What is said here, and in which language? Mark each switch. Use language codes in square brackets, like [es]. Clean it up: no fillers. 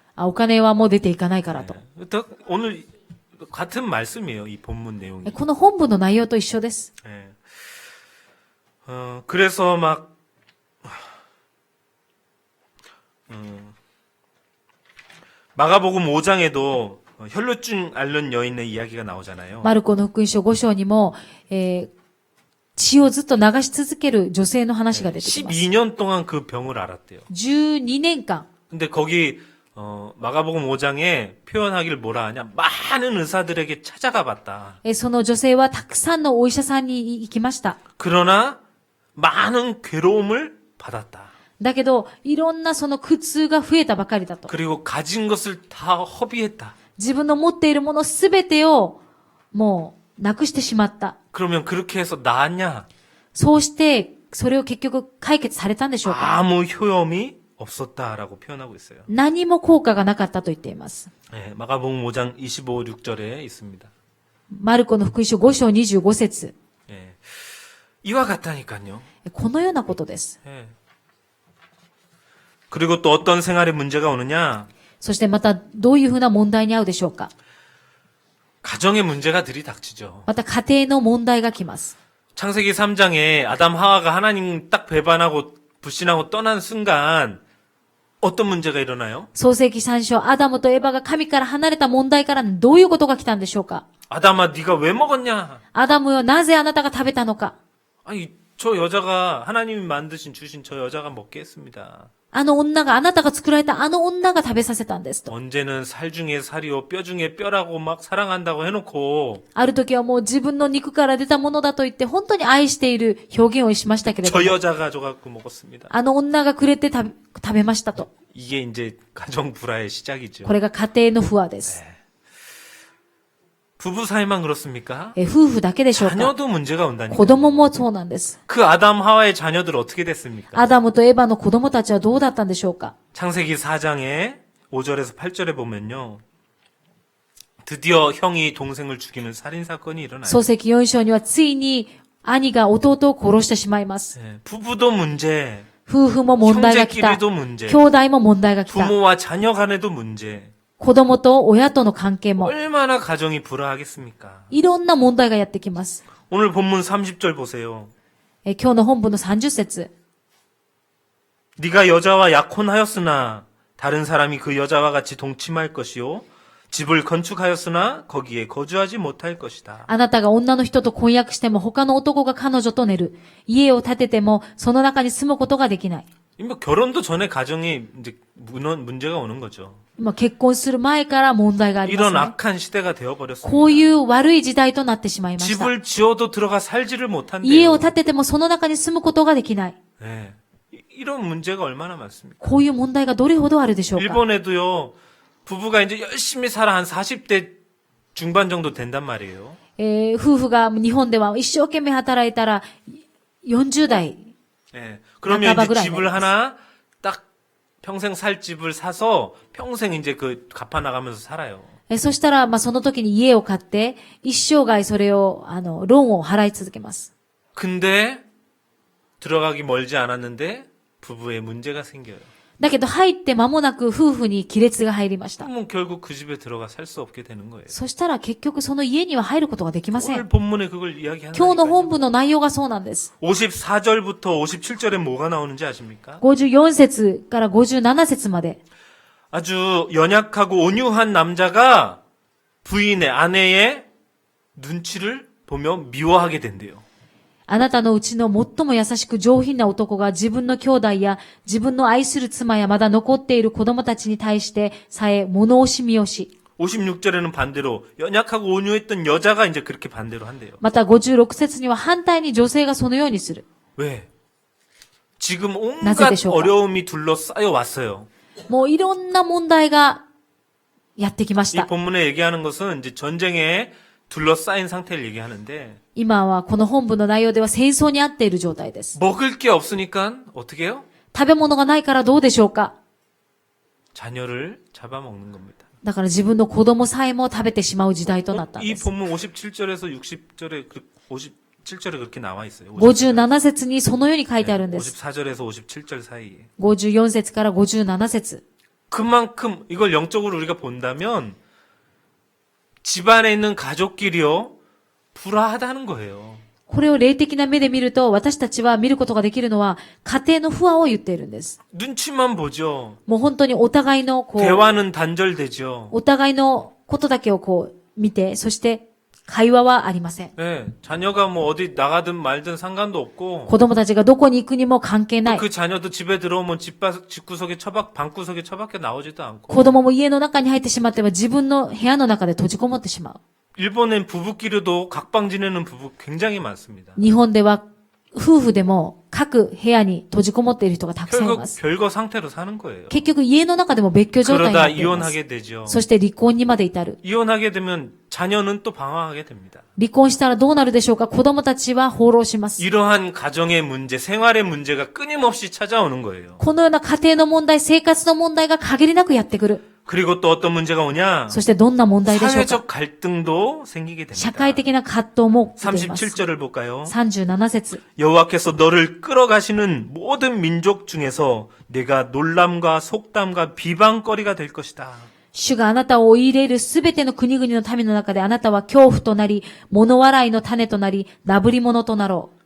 [ja] お金はもう出ていかないからと。 [ko] 오늘 같은 말씀이에요. 이 본문 내용이. [ja] この本文の内容と一緒です。 [ko] 그래서 막 마가복음 5장에도 혈루증 앓는 여인의 이야기가 나오잖아요. [ja] マルコの福音書5章にも、血をずっと流し続ける女性の話が出てきます。 [ko] 12년 동안 그 병을 앓았대요. [ja] 12年間。 [ko] 근데 거기 마가복음 5장에 표현하기를 뭐라 하냐? 많은 의사들에게 찾아가 봤다. [ja] その女性はたくさんのお医者さんに行きました。 [ko] 그러나 많은 괴로움을 받았다. [ja] だけど、いろんなその苦痛が増えたばかりだと。 [ko] 그리고 가진 것을 다 허비했다. [ja] 自分の持っているものすべてをもうなくしてしまった。 [ko] 그러면 그렇게 해서 나았냐? [ja] そうして、それを結局解決されたんでしょうか？ [ko] 아무 효험이 없었다라고 표현하고 있어요. [ja] 何も効果がなかったと言っています。 [ko] 네, 마가복음 5장 25, 6절에 있습니다. [ja] マルコの福音書5章25節。 [ko] 예. 이와 같다니까요. [ja] このようなことです。 [ko] 예. 그리고 또 어떤 생활에 문제가 오느냐? [ja] そしてまたどういうふうな問題に遭うでしょうか？ [ko] 가정의 문제가 들이닥치죠. [ja] また家庭の問題が来ます。 [ko] 창세기 3장에 아담 하와가 하나님 딱 배반하고 불신하고 떠난 순간 어떤 문제가 일어나요? [ja] 創世記3章、アダムとエバが神から離れた問題からどういうことが来たんでしょうか？ [ko] 아담아 네가 왜 먹었냐? [ja] アダムよ、なぜあなたが食べたのか？ [ko] 아니 저 여자가 하나님이 만드신 주신 저 여자가 먹게 했습니다. [ja] あの女が、あなたが作られたあの女が食べさせたんですと。 [ko] 언제는 살 중에 살이요 뼈 중에 뼈라고 막 사랑한다고 해놓고 [ja] ある時はもう自分の肉から出たものだと言って本当に愛している表現をしましたけれど [ko] 저 [ja] も、 [ko] 여자가 줘갖고 먹었습니다. [ja] あの女がくれて食べましたと。 [ko] 이게 이제 가정 불화의 시작이죠. [ja] これが家庭の不和です。 [ko] 부부 사이만 그렇습니까? [ja] 夫婦だけでしょうか？ [ko] 자녀도 문제가 온다니까. [ja] 子供もそうなんです。 [ko] 그 아담 하와의 자녀들 어떻게 됐습니까? [ja] アダムとエバの子供たちはどうだったんでしょうか？ [ko] 창세기 4장에 5절에서 8절에 보면요. 드디어 형이 동생을 죽이는 살인 사건이 일어나요. [ja] 創世記4章にはついに兄が弟を殺してしまいます。 [ko] 예, 부부도 문제, [ja] 夫婦も問題が来た。 [ko] 형제끼리도 문제, [ja] 兄弟も問題が来た。 [ko] 부모와 자녀 간에도 문제. [ja] 子供と親との関係も。 [ko] 얼마나 가정이 불화하겠습니까? [ja] いろんな問題がやってきます。 [ko] 오늘 본문 30절 보세요. [ja] 今日の本文の30節。 [ko] 네가 여자와 약혼하였으나 다른 사람이 그 여자와 같이 동침할 것이요 집을 건축하였으나 거기에 거주하지 못할 것이다. [ja] あなたが女の人と婚約しても他の男が彼女と寝る。家を建ててもその中に住むことができない。 [ko] 뭐 결혼도 전에 가정이 이제 문제가 오는 거죠. [ja] 結婚する前から問題があります [ko] 이런 [ja] ね。 [ko] 악한 시대가 되어버렸습니다. [ja] こういう悪い時代となってしまいました。 [ko] 집을 지어도 들어가 살지를 [ja] 家 [ko] 못한대요. [ja] を建ててもその中に住むことができない。 [ko] 네. 이런 문제가 얼마나 많습니까? こういう問題がどれほどあるでしょうか。 일본에도요. 부부가 이제 열심히 살아 한 40대 중반 정도 된단 말이에요. [ja] 夫婦が日本では一生懸命働いたら40代。 [ko] 네. 그러면 이제 집을 하나 딱 평생 살 집을 사서 평생 이제 그 갚아 나가면서 살아요. [ja] そしたら、その時に家を買って、一生涯それを、ローンを払い続けます。 [ko] 근데 들어가기 멀지 않았는데 부부에 문제가 생겨요. [ja] だけど入って間もなく夫婦に亀裂が入りました。 [ko] 그러면 결국 그 집에 들어가 살 수 없게 되는 거예요. [ja] そしたら結局その家には入ることができませ [ko] 오늘 [ja] ん。 [ko] 본문에 그걸 이야기하는 [ja] 今日の [ko] 거예요. [ja] 本文の内容がそうなんです。 [ko] 54절부터 57절에 뭐가 나오는지 아십니까? [ja] 54節から57節まで。 [ko] 아주 연약하고 온유한 남자가 부인의 아내의 눈치를 보며 미워하게 된대요. [ja] あなたのうちの最も優しく上品な男が自分の兄弟や自分の愛する妻やまだ残っている子供たちに対してさえ物惜しみをし、 [ko] 56절에는 반대로 연약하고 온유했던 여자가 이제 그렇게 반대로 한대요. [ja] また56節には反対に女性がそのようにする。 [ko] 왜? 지금 [ja] なぜ [ko] 온갖 [ja] でしょうか? [ko] 어려움이 둘러싸여 왔어요. [ja] もういろんな問題がやってきまし [ko] 이 [ja] た。 [ko] 본문에 얘기하는 것은 이제 전쟁에 둘러싸인 상태를 얘기하는데 [ja] 今はこの本文の内容では戦争にあっている状態です。 [ko] 먹을 게 없으니까 어떻게 해요? [ja] 食べ物がないからどうでしょうか? [ko] 자녀를 잡아먹는 겁니다. [ja] だから自分の子供さえも食べてしまう時代となったん [ko] 이 [ja] です [ko] 본문 57절에서 60절에 57절에 그렇게 나와 있어요. [ja] 57節にそのように書いてあるんです [ko] 54절에서 57절 사이에. [ja] 54節から57節 [ko] 그만큼 이걸 영적으로 우리가 본다면 집안에 있는 가족끼리요 불화하다는 거예요. [ja] これを霊的な目で見ると、私たちは見ることができるのは、家庭の不和を言っているんです。 [ko] 눈치만 보죠. [ja] もう本当にお互いの、 [ko] 대화는 단절되죠. [ja] お互いのことだけを見て、そして会話はありません。 [ko] 네, 자녀가 뭐 어디 나가든 말든 상관도 없고 [ja] 子供たちがどこに行くにも関係ない。 [ko] 그 자녀도 집에 들어오면 집구석에 방구석에 처박혀 나오지도 않고 [ja] 子供も家の中に入ってしまっては自分の部屋の中で閉じこもってしまう。 [ko] 일본엔 부부끼리도 각방 지내는 부부 굉장히 많습니다. [ja] 日本では夫婦でも各部屋に閉じこもっている人がたくさんい [ko] 결국 [ja] ます。 [ko] 별거 상태로 사는 거예요. [ja] 結局家の中でも別居状態にな [ko] 그러다 [ja] っています。 [ko] 이혼하게 되죠. [ja] そして離婚にまで至る。 [ko] 이혼하게 되면 자녀는 또 방황하게 됩니다. [ja] 離婚したらどうなるでしょうか？子供たちは放浪します。 [ko] 이러한 가정의 문제, 생활의 문제가 끊임없이 찾아오는 거예요. [ja] このような家庭の問題、生活の問題が限りなくやってくる。 [ko] 그리고 또 어떤 문제가 오냐? [ja] そしてどんな問題でしょうか？ [ko] 사회적 갈등도 생기게 [ja] 社 [ko] 됩니다. [ja] 会的な葛藤も出ています。 [ko] 37절을 볼까요? [ja] 37節。 [ko] 여호와께서 너를 끌어가시는 모든 민족 중에서 내가 놀람과 속담과 비방거리가 될 것이다. [ja] 主があなたを追い入れるすべての国々の民の中であなたは恐怖となり、物笑いの種となり、なぶり者となろう。